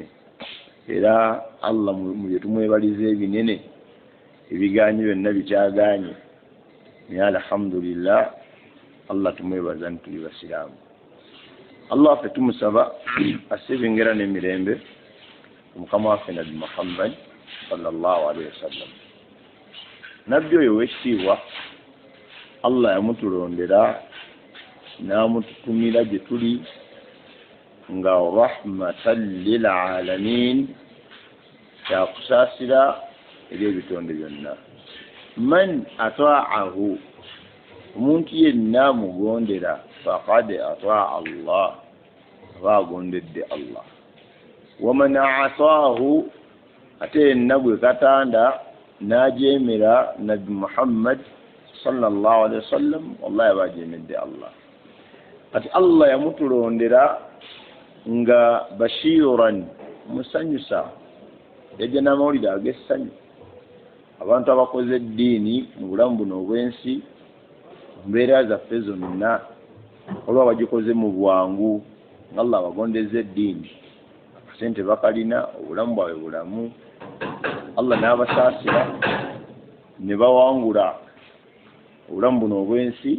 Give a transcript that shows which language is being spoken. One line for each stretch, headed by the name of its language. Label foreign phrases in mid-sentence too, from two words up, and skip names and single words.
Ganda: Era Allah mu bye tumwebaliza ebinene ebigaanyi byonna bikyagaanye, naye alhamdulillah Allah tumwebaza nti tuli basiraamu. Allah ffe tumusaba asibingera n'emirembe omukama waffe Nabi Muhammad
Arabic: صلى الله عليه وسلم.
Ganda: Nabbi oyo w'ekitiibwa Allah yamutulondera n'amututumira gye tuli nga
Arabic: رحمة للعالمين,
Ganda: kyakusaasira eri ebitonde byonna.
Arabic: من أطاعه,
Ganda: omuntu yenna mugondera
Arabic: فقد أطاع الله,
Ganda: aba agondedde Allah.
Arabic: ومن عصاه,
Ganda: ate yenna gwe katanda n'ajeemera Nabi Muhammad
Arabic: صلى الله عليه وسلم,
Ganda: wallahi aba ajeemedde Allah. Kati Allah yamutulondera nga bashiran, musanyusa, yajja n'amawulire ag'essanyu. Abantu abakoze eddiini mu bulamu buno obw'ensi, mbeera zaffe zonna olwa bagikoze mu bwangu nga Allah abagondeza eddiini, akasente bakalina, obulamu bwabwe bulamu, Allah n'abasaasira ne bawangula obulamu buno obw'ensi.